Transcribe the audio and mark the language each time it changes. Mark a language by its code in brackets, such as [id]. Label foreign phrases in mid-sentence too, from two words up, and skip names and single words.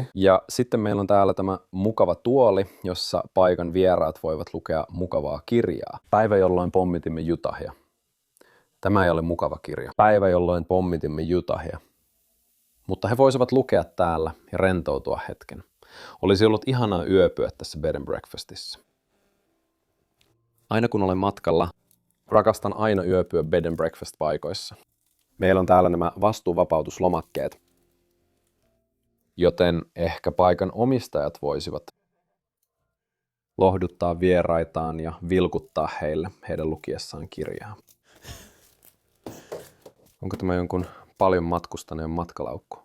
[fi] Ja sitten meillä on täällä tämä mukava tuoli, jossa paikan vieraat voivat lukea mukavaa kirjaa. Päivä, jolloin pommitimme Utahia. Tämä ei ole mukava kirja. Päivä, jolloin pommitimme Utahia. Mutta he voisivat lukea täällä ja rentoutua hetken. Olisi ollut ihanaa yöpyä tässä [en] bed and breakfastissa. [fi] Aina kun olen matkalla, rakastan aina yöpyä [en] bed and breakfast [fi] paikoissa. Meillä on täällä nämä vastuuvapautuslomakkeet, joten ehkä paikan omistajat voisivat lohduttaa vieraitaan ja vilkuttaa heille heidän lukiessaan kirjaa. Onko tämä jonkun paljon matkustaneen matkalaukku?